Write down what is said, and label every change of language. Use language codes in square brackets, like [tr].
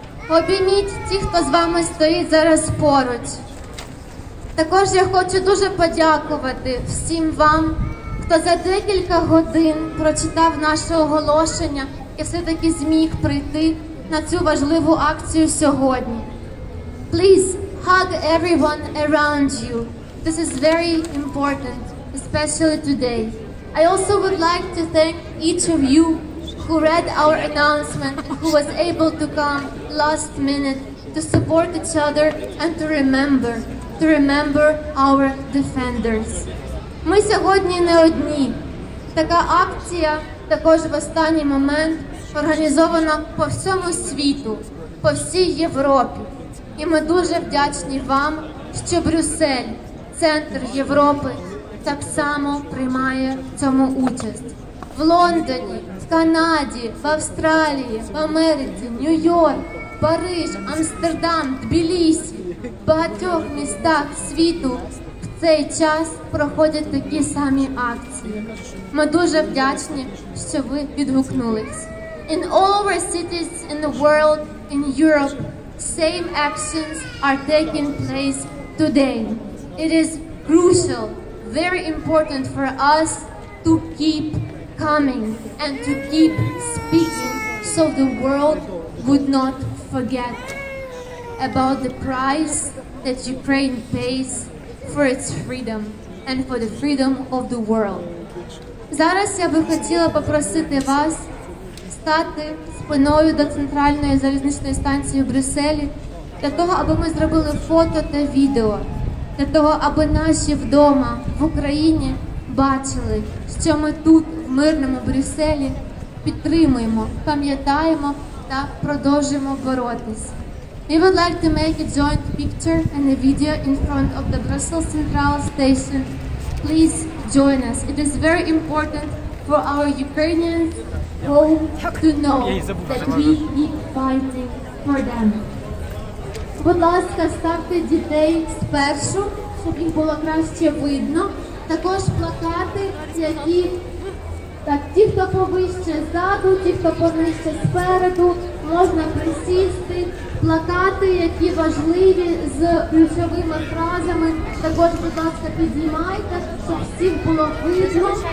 [uk] Обійміть ті, хто з вами стоїть зараз поруч. Також я хочу дуже подякувати всім вам, хто за декілька годин прочитав наше оголошення і все-таки зміг прийти на цю важливу акцію сьогодні. [en] Please hug everyone around you. This is very important, especially today. I also would like to thank each of you who read our announcement, who was able to come last minute to support each other and to remember our defenders. [uk] Ми сьогодні не одні. Така акція також в останній момент організована по всьому світу, по всій Європі. І ми дуже вдячні вам, що Брюссель, центр Європи, так само приймає в цьому участь. В Лондоні, в Канаді, в Австралії, в Америці, Нью-Йорк, Париж, Амстердам, Тбілісі, в багатьох містах світу в цей час проходять такі самі акції. Ми дуже вдячні, що ви відгукнулись. [en] In all our cities in the world, in Europe, same actions are taking place today. It is crucial, very important for us to keep coming and to keep speaking so the world would not forget about the price that Ukraine pays for its freedom and for the freedom of the world. [uk] Зараз я би хотіла попросити вас стати спиною до центральної залізничної станції в Брюсселі для того, аби ми зробили фото та відео, для того, аби наші вдома в Україні бачили, що ми тут, в мирному Брюсселі, підтримуємо, пам'ятаємо та продовжуємо боротись. [en] We would like to make a joint picture and a video in front of the Brussels Centrale station. Please join us. It is very important for our Ukrainians home to know that we keep fighting for them. [uk] Будь ласка, ставте дітей спершу, щоб їх було краще видно. Також плакати, які так, ті, хто повище ззаду, ті, хто понижче спереду, можна присісти. Плакати, які важливі з ключовими фразами, також, будь ласка, піднімайте, щоб всіх було видно.